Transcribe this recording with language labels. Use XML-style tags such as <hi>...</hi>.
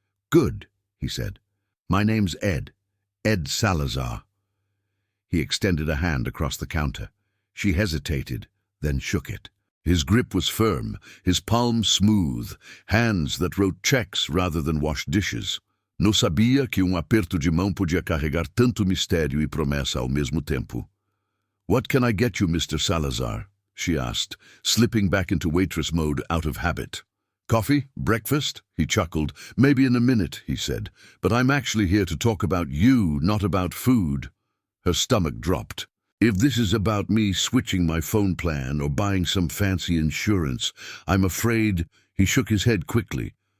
<en>"Good," he said. "My name's Ed Salazar." He extended a hand across the counter. She hesitated, then shook it. His grip was firm, his palm smooth, hands that wrote checks rather than washed dishes.</en> <pt>Não sabia que aperto de mão podia carregar tanto mistério e promessa ao mesmo tempo.</pt> <en>"What can I get you, Mr. Salazar?" she asked, slipping back into waitress mode out of habit. "Coffee? Breakfast?" He chuckled. "Maybe in a minute," he said. "But I'm actually here to talk about you, not about food." Her stomach dropped. "If this is about me switching my phone plan or buying some fancy insurance, I'm afraid—" He shook his head quickly.</en>